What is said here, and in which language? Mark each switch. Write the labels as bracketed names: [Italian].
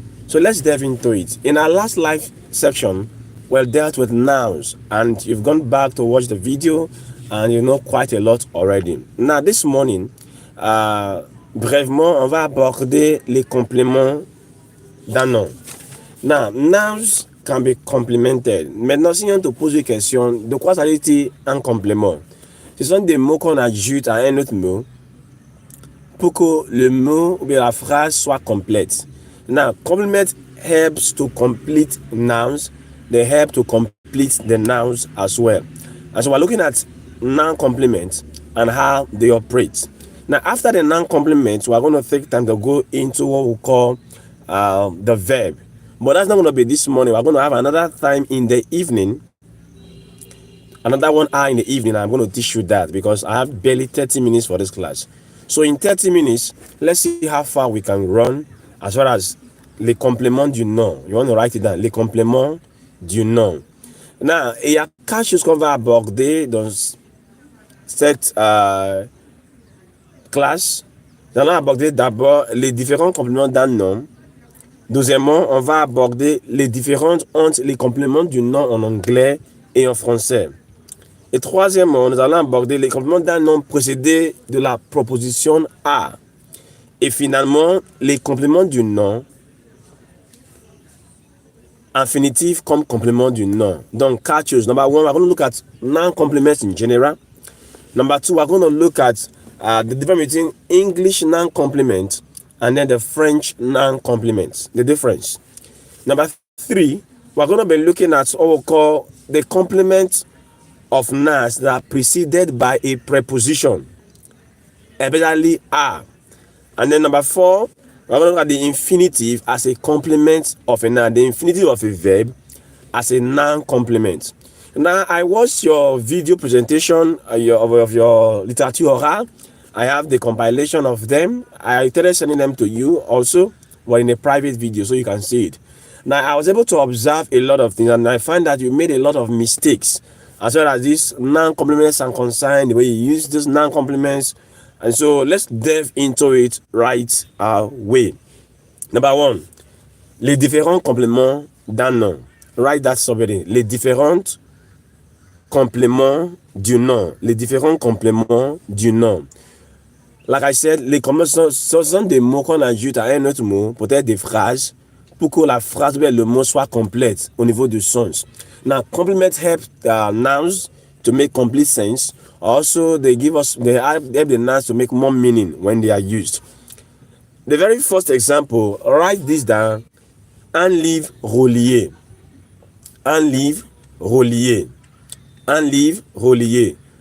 [English] So let's dive into it. In our last live section, we dealt with nouns, and you've gone back to watch the video, and you know quite a lot already. Now, this morning, [French] brièvement, on va aborder les compléments d'un nom. [English] Now, nouns can be complemented. [French] Maintenant, si on te pose une question, de quoi s'agit-il un complément? Ce sont des mots qu'on ajoute à un autre mot pour que le mot ou bien la phrase soit complète. [English] Now, complement helps to complete nouns. They help to complete the nouns as well. And so we're looking at noun complements and how they operate. Now, after the noun complements, we're going to take time to go into what we call the verb. But that's not going to be this morning. We're going to have another time in the evening. Another 1 hour in the evening. I'm going to teach you that because I have barely 30 minutes for this class. So in 30 minutes, let's see how far we can run as far as les compléments du nom. You want to write it down. Les compléments du nom. [French] Now, il y a 4 choses qu'on va aborder dans cette classe. Nous allons aborder d'abord les différents compléments d'un nom. Deuxièmement, on va aborder les différences entre les compléments du nom en anglais et en français. Et troisièmement, nous allons aborder les compléments d'un nom précédé de la proposition A. Et finalement, les compléments du nom infinitif comme complément du nom. Donc, 4 choses. [English] Number 1, we're going to look at noun complements in general. Number 2, we're going to look at the difference between English noun complement and then the French noun complements, the difference. Number 3, we're going to be looking at what we call the complement of nouns that are preceded by a preposition, especially a. And then number 4, we're going to look at the infinitive as a complement of a noun, the infinitive of a verb as a noun complement. Now, I watched your video presentation of your literature oral. I have the compilation of them. I started sending them to you also, but in a private video so you can see it. Now, I was able to observe a lot of things, and I find that you made a lot of mistakes as well as these noun complements and concern, the way you use these noun complements. And so let's delve into it right away. Number 1, [French] les différents compléments d'un nom. [English] Write that somebody. [French] Les différents compléments du nom. Les différents compléments du nom. Like I said, les compléments sont des mots qu'on ajoute à un autre mot, peut-être des phrases, pour que la phrase ou le mot soit complète au niveau du sens. [English] Now, complements help nouns to make complete sense. Also, they help the nouns to make more meaning when they are used. The very first example, write this down. Un livre relié. [French] Un livre relié. Un livre relié.